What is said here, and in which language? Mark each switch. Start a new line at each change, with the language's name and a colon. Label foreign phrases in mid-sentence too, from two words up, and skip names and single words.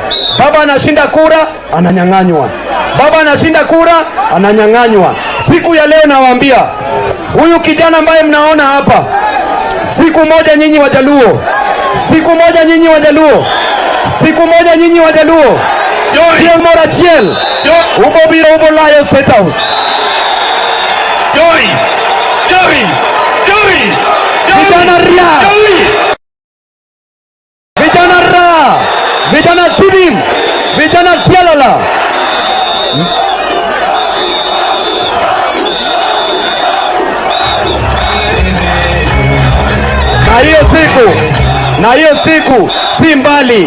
Swahili: Baba anashinda kura, ananyang'anywa. Baba anashinda kura, ananyang'anywa. Siku ya leo nawaambia, huyu kijana ambaye mnaona hapa, siku moja nyinyi Wajaluo, siku moja nyinyi Wajaluo, siku moja nyinyi Wajaluo,
Luo (Kenya and Tanzania): Chiel Morachiel, ubo biro ubo layo State House. Joey! Joey! Joey!
Swahili: Vijana ria! Vijana ra! Vijana tibim! Vijana tialala! Na hiyo siku si mbali.